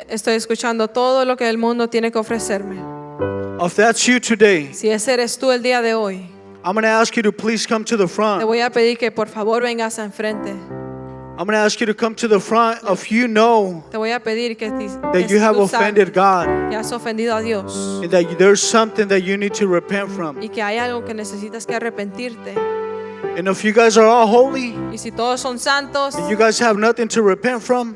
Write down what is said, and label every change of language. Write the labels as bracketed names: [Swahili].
[Spanish] estoy escuchando todo lo que el mundo tiene que ofrecerme. [English] If that's you today, [Spanish] Si ese eres tú el día de hoy, [English] I'm going to ask you to please come to the [Spanish] te [English] front. [Spanish] voy a pedir que por favor vengas enfrente. [English] I'm going to ask you to come to the front if you know [Spanish] Te voy a pedir que [English] that you have [Spanish] tú sabes [English] offended God [Spanish] que has ofendido a Dios [English] and that there's something that you need to repent from. [Spanish] y que hay algo que necesitas que arrepentirte. [English] And if you guys are all holy [Spanish] Y si todos son santos [English] and you guys have nothing to repent from,